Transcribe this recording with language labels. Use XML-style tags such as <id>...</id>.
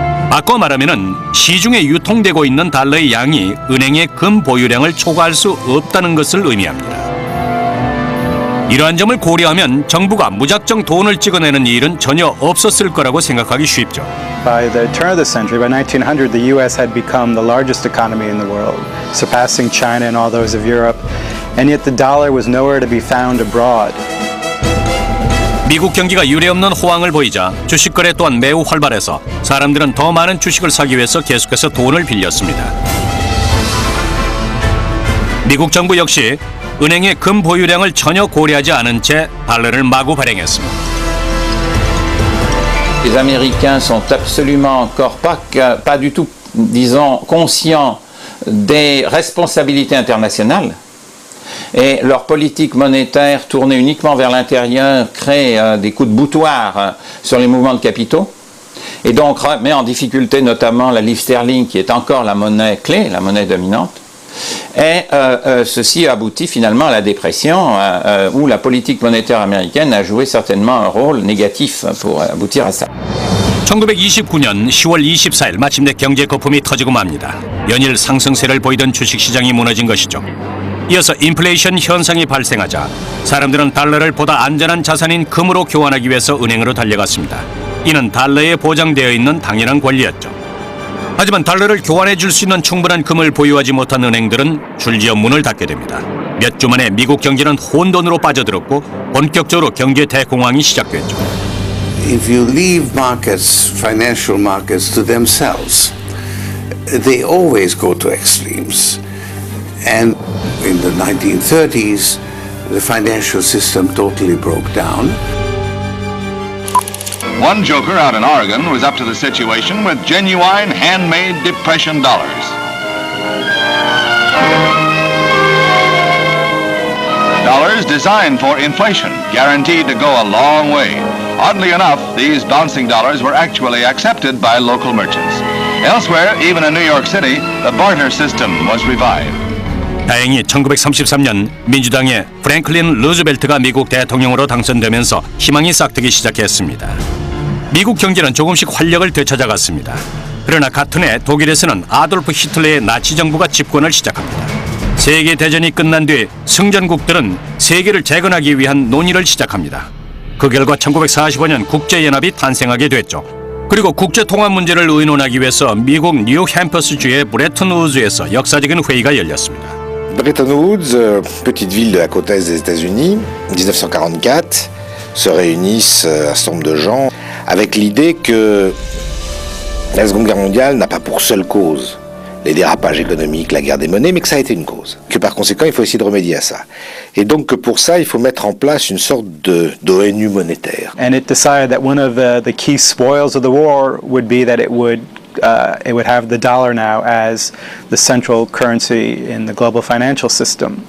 <ko>바꿔 말하면은 시중에 유통되고 있는 달러의 양이 은행의 금 보유량을 초과할 수 없다는 것을 의미합니다. 이러한 점을 고려하면 정부가 무작정 돈을 찍어내는 일은 전혀 없었을 거라고 생각하기 쉽죠.</ko> <en>By the turn of the century, by 1900, the U.S. had become the largest economy in the world, surpassing China and all those of Europe, and yet the dollar was nowhere to be found abroad.</en> <ko>미국 경기가 유례없는 호황을 보이자 주식 거래 또한 매우 활발해서 사람들은 더 많은 주식을 사기 위해서 계속해서 돈을 빌렸습니다. 미국 정부 역시 은행의 금 보유량을 전혀 고려하지 않은 채 달러를 마구 발행했습니다.</ko> <fr>Les Américains sont absolument encore pas du tout, disons, conscients des responsabilités internationales. Et leur politique monétaire tournée uniquement vers l'intérieur crée des coups de boutoir sur les mouvements de capitaux et donc met en difficulté notamment la livre sterling qui est encore la monnaie clé, la monnaie dominante. Et ceci aboutit finalement à la dépression où la politique monétaire américaine a joué certainement un rôle négatif pour aboutir à ça.</fr> <ko>1929년 10월 24일 마침내 경제 거품이 터지고 맙니다. 연일 상승세를 보이던 주식시장이 무너진 것이죠. 이어서 인플레이션 현상이 발생하자 사람들은 달러를 보다 안전한 자산인 금으로 교환하기 위해서 은행으로 달려갔습니다. 이는 달러에 보장되어 있는 당연한 권리였죠. 하지만 달러를 교환해 줄 수 있는 충분한 금을 보유하지 못한 은행들은 줄지어 문을 닫게 됩니다. 몇 주 만에 미국 경제는 혼돈으로 빠져들었고 본격적으로 경제 대공황이 시작됐죠.</ko> <en>If you leave markets, financial markets to themselves, they always go to extremes. And in the 1930s, the financial system totally broke down. One joker out in Oregon was up to the situation with genuine handmade depression dollars. Dollars designed for inflation, guaranteed to go a long way. Oddly enough, these bouncing dollars were actually accepted by local merchants. Elsewhere, even in New York City, the barter system was revived.</en> <ko>다행히 1933년 민주당의 프랭클린 루즈벨트가 미국 대통령으로 당선되면서 희망이 싹트기 시작했습니다. 미국 경제는 조금씩 활력을 되찾아갔습니다. 그러나 같은 해 독일에서는 아돌프 히틀러의 나치 정부가 집권을 시작합니다. 세계대전이 끝난 뒤 승전국들은 세계를 재건하기 위한 논의를 시작합니다. 그 결과 1945년 국제연합이 탄생하게 됐죠. 그리고 국제통화 문제를 의논하기 위해서 미국 뉴햄퍼스주의 브레튼 우즈에서 역사적인 회의가 열렸습니다.</ko> <fr>Bretton Woods, petite ville de la côte est des États-Unis, 1944. se réunissent un certain nombre de gens avec l'idée que la Seconde Guerre mondiale n'a pas pour seule cause les dérapages économiques, la guerre des monnaies, mais que ça a été une cause. Que par conséquent, il faut essayer de remédier à ça. Et donc que pour ça, il faut mettre en place une sorte d'ONU monétaire.</fr> <en>And it decided that one of the key spoils of the war would be that it would have the dollar now as the central currency in the global financial system.</en>